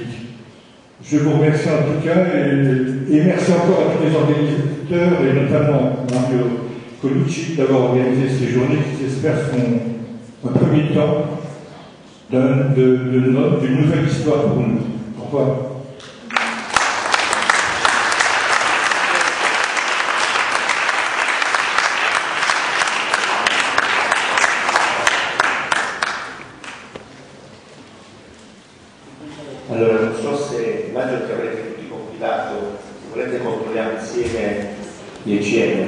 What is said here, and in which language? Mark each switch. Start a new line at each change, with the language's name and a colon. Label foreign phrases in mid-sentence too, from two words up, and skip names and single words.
French: Je vous remercie en tout cas et merci encore à tous les organisateurs et notamment Mario Colucci d'avoir organisé ces journées qui j'espère seront un premier temps d'une nouvelle histoire pour nous. Au revoir.
Italian: Allora, non so se immagino che avrete tutti compilato, se volete controlliamo insieme gli ECM.